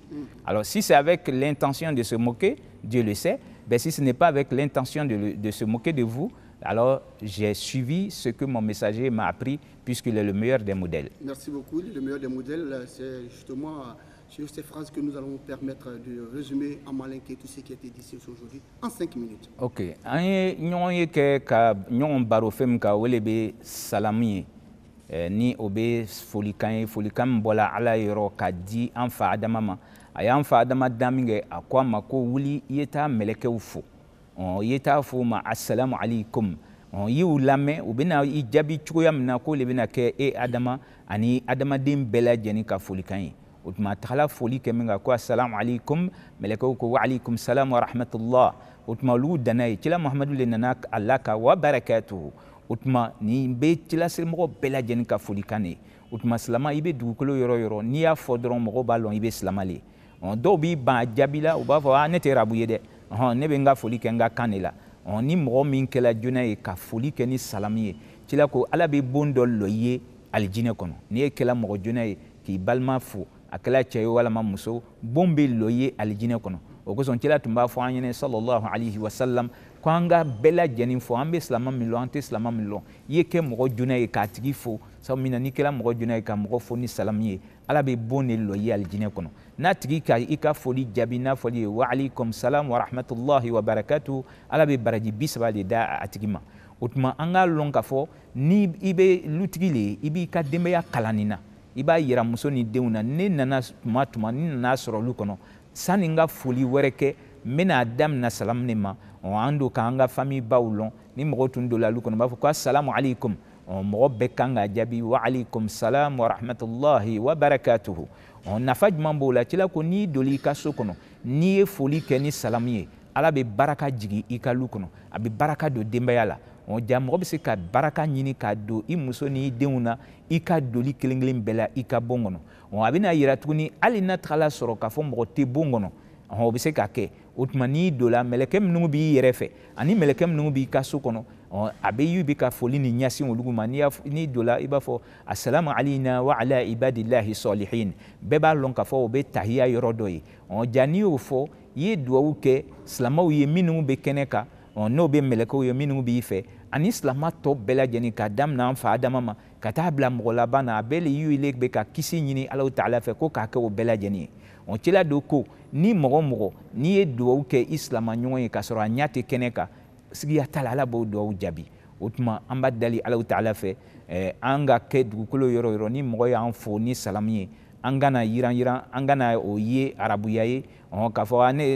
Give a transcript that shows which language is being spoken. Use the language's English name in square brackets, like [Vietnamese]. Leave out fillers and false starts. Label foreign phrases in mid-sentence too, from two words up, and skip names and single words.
[French] Alors si c'est avec l'intention de se moquer, Dieu le sait, mais si ce n'est pas avec l'intention de se moquer de vous, alors j'ai suivi ce que mon messager m'a appris, puisqu'il est le meilleur des modèles. Merci beaucoup. Le meilleur des modèles, c'est justement sur ces phrases que nous allons vous permettre de résumer en malinqué tout ce qui a été dit aujourd'hui en 5 minutes. Ok. [Bambara] Ni obe folikan bola ala yoro ka di an fa adama ma a y'an fa adamaden min kɛ a ko a ma ko wuli i ye taa mɛlɛkɛw fo i ye taa fo ma [Arabic] السلام عليكم [Bambara] i y'u lamɛn u bɛna i jaabi cogoya min na k'o de bɛna kɛ e adama ani adamaden bɛɛ lajɛlen ka folikan ye o tuma a tagala foli kɛ min kan ko [Arabic] السلام عليكم [Bambara] mɛlɛkɛw ko [Arabic] وعليكم السلام ورحمة الله [Bambara] o tuma olu danna ye cila muhamadu le nana Allah ka [Arabic] وبركاته [Bambara] o tuma nin bɛ cilaserimɔgɔ bɛɛ lajɛlen ka folikan de ye o tuma silama i bɛ dugukolo yɔrɔ o yɔrɔ n'i y'a fɔ dɔrɔn mɔgɔw b'a lɔn i bɛ silama le dɔw b'i ban a jaabi la u b'a fɔ ne tɛ arabu ye dɛ ne bɛ n ka foli kɛ n ka kan de la ni mɔgɔ min kɛla joona ye ka foli kɛ ni salamu ye cila ko ala bɛ bon dɔ lɔ i ye alijinɛ kɔnɔ n'i ye kɛla mɔgɔ joona ye k'i balima fo a kɛla cɛ ye walama muso bon bɛ lɔ i ye alijinɛ kɔnɔ o kosɔn cila tun b'a fɔ an ɲɛna [Arabic] صلى الله عليه وسلم [Bambara] ko an ka bɛɛ lajɛlen fo an bɛ silama min lɔn an tɛ silama min lɔn i ye kɛ mɔgɔ joona ye k'a tigi fo sabu min na n'i kɛra mɔgɔ joona ye ka mɔgɔ fo ni salamu ye ala bɛ bon de lɔ i ye alijinɛ kɔnɔ n'a tigi ka i ka foli jaabi n'a fɔli ye [Arabic] وعليكم السلام ورحمة الله وبركاته [Bambara] ala bɛ baraji 30 de da a tigi ma o tuma an k'a lɔn k'a fɔ ni i bɛ lutigi le ye i b'i ka denbaya kalan nin na i b'a yira muso ni denw na ne nana tuma ni nana sɔrɔ olu kɔnɔ sani n ka foli wɛrɛ kɛ n bɛna daminɛ salamu de ma an don k'an ka famille baw lɔn ni mɔgɔw tun donna olu kɔnɔ u b'a fɔ ko [Arabic] السلام عليكم [Bambara] mɔgɔ bɛɛ kan ka jaabi [Arabic] وعليكم السلام ورحمة الله وبركاته [Bambara] nafa jumɛn b'o la cila ko n'i doli i ka so kɔnɔ n'i ye foli kɛ ni salamu ye ala bɛ baraka jigin i ka lu kɔnɔ a bɛ baraka don denbaya la ja mɔgɔ bɛ se ka baraka ɲini ka don i muso ni i denw na i ka doli kelen kelen bɛɛ la i ka bon kɔnɔ a bɛna yira tuguni hali n'a tagala sɔrɔ k'a fɔ mɔgɔ tɛ bon kɔnɔ o bɛ se ka kɛ o tuma n'i donla mɛlɛkɛ minnu b'i yɛrɛ fɛ ani mɛlɛkɛ minnu b'i ka so kɔnɔ a bɛ y'u bɛ ka foli ni ɲɛsin olu ma n'i donla i b'a fɔ [Arabic] السلام علينا وعلى عباد الله الصالحين [Bambara] bɛɛ b'a lɔn k'a fɔ o bɛ tahiya yɔrɔ dɔ ye ja n'i y'o fɔ i ye duwawu kɛ silamɛw ye minnu bɛ kɛnɛ kan n'o bɛ mɛlɛkɛw ye minnu b'i fɛ ani silama tɔ bɛɛ lajɛlen ka daminɛ an fa adama ma ka taa bila mɔgɔ laban na a bɛɛ le y'u le bɛ ka kisi ɲini Alahu Taala fɛ ko k'a kɛ o bɛɛ lajɛlen ye cila don ko ni mɔgɔ mɔgɔ n'i ye duwawu kɛ i silama ɲɔgɔn ye k'a sɔrɔ a ɲɛ tɛ kɛnɛ kan sigiya t'a la ala b'o duwawu jaabi o tuma an b'a dali Alahu Taala fɛ an ka kɛ dugukolo yɔrɔ o yɔrɔ ni mɔgɔ y'an fo ni salamu ye an kana yiran an kana o ye arabuya ye k'a fɔ